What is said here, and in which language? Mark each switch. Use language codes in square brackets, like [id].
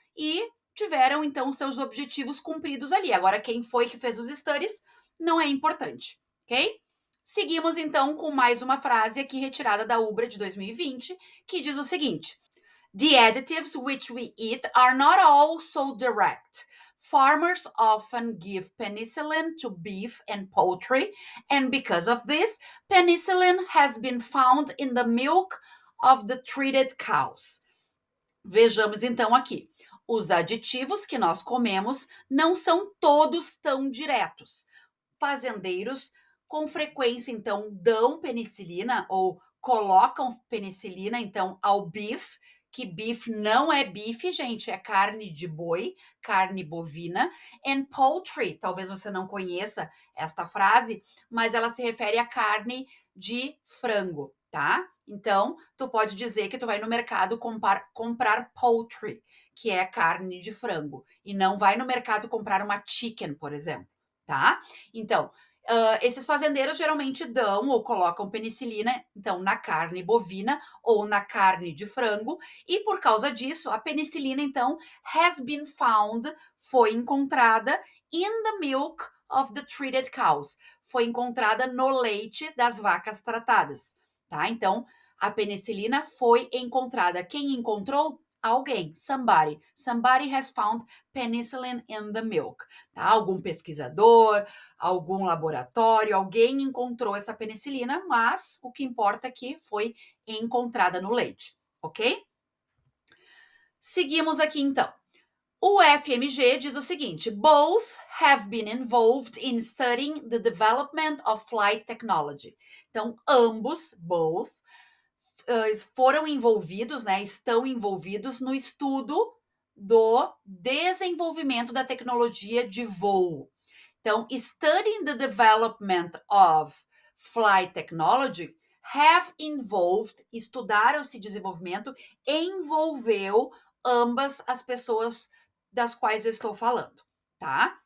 [pt] E tiveram então seus objetivos cumpridos ali. Agora quem foi que fez os studies não é importante, ok? Seguimos então com mais uma frase aqui retirada da UBRA de 2020, que diz o seguinte: [en] the additives which we eat are not all so direct. Farmers often give penicillin to beef and poultry, and because of this, penicillin has been found in the milk of the treated cows. [pt] Vejamos então aqui. Os aditivos que nós comemos não são todos tão diretos. Fazendeiros com frequência então dão penicilina ou colocam penicilina então ao beef, que beef não é bife, gente, é carne de boi, carne bovina, [en] and poultry, [pt] talvez você não conheça esta frase, mas ela se refere à carne de frango, tá? Então, tu pode dizer que tu vai no mercado comprar poultry, que é carne de frango, e não vai no mercado comprar uma chicken, por exemplo, tá? Então, esses fazendeiros geralmente dão ou colocam penicilina, então, na carne bovina ou na carne de frango, e por causa disso, a penicilina, então, [en] has been found, [pt] foi encontrada [en] in the milk of the treated cows, [pt] foi encontrada no leite das vacas tratadas, tá? Então, a penicilina foi encontrada. Quem encontrou? Alguém, somebody. [en] Somebody has found penicillin in the milk, tá? [pt] Algum pesquisador, algum laboratório, alguém encontrou essa penicilina, mas o que importa é que foi encontrada no leite, ok? Seguimos aqui então. [en] O FMG diz o seguinte: both have been involved in studying the development of flight technology. [pt] Então, ambos, both, foram envolvidos, né, estão envolvidos no estudo do desenvolvimento da tecnologia de voo. Então, [en] studying the development of flight technology have involved, [pt] estudar esse desenvolvimento envolveu ambas as pessoas das quais eu estou falando, tá?